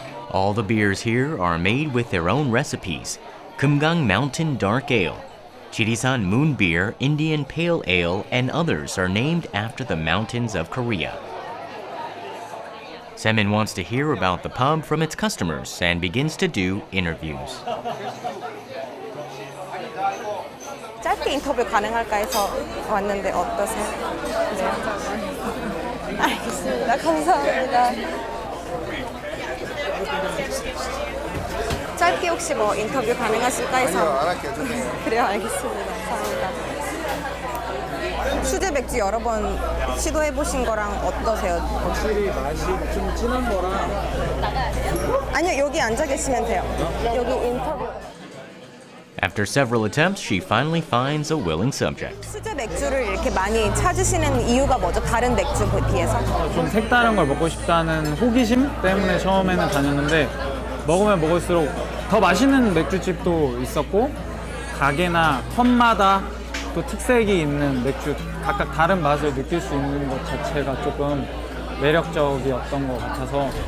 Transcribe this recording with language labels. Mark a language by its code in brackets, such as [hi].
[en] All the beers here are made with their own recipes. Kumgang Mountain Dark Ale, Jirisan Moon Beer, Indian Pale Ale, and others are named after the mountains of Korea. Se-min wants to hear about the pub from its customers and begins to do interviews. [ko] 짧게 인터뷰 가능할까 해서 왔는데 어떠세요? 네. 알겠습니다. 감사합니다. 짧게 혹시 인터뷰 가능하실까 해서. 아니요, 안 할게요. 죄송해요. 그래요, 알겠습니다. 감사합니다. 수제 맥주 여러 번 시도해 보신 거랑 어떠세요? 확실히 맛이 좀 진한 거랑. 아니요, 여기 앉아 계시면 돼요. 여기 인터뷰. [en] After several attempts, she finally finds a willing subject. [ko] 수제 맥주를 이렇게 많이 찾으시는 이유가 뭐죠? 다른 맥주 비해서? 좀 색다른 걸 먹고 싶다는 호기심 때문에 처음에는 다녔는데 먹으면 먹을수록 더 맛있는 맥주집도 있었고 가게나 컵마다 또 특색이 있는 맥주 각각 다른 맛을 느낄 수 있는 것 자체가 조금 매력적이었던 것 같아서